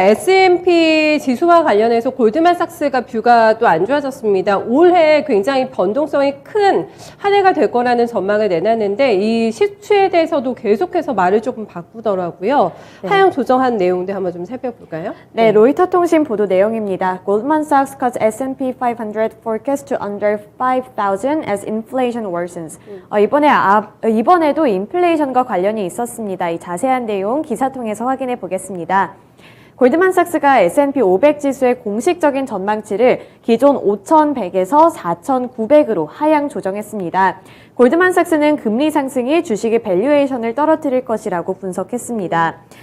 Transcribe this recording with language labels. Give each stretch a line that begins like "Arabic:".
Korean: S&P 지수와 관련해서 골드만삭스가 뷰가 또 안 좋아졌습니다. 올해 굉장히 변동성이 큰 한 해가 될 거라는 전망을 내놨는데 이 시추에 대해서도 계속해서 말을 조금 바꾸더라고요. 네. 하향 조정한 내용들 한번 좀 살펴볼까요? 네, 로이터 통신 보도 내용입니다.
English: Goldman Sachs cuts S&P 500 forecast to under 5,000 as inflation worsens.
Korean: 이번에도 인플레이션과 관련이 있었습니다. 이 자세한 내용 기사 통해서 확인해 보겠습니다. 골드만삭스가 S&P 500 지수의 공식적인 전망치를 기존 5,100에서 4,900으로 하향 조정했습니다. 골드만삭스는 금리 상승이 주식의 밸류에이션을 떨어뜨릴 것이라고 분석했습니다.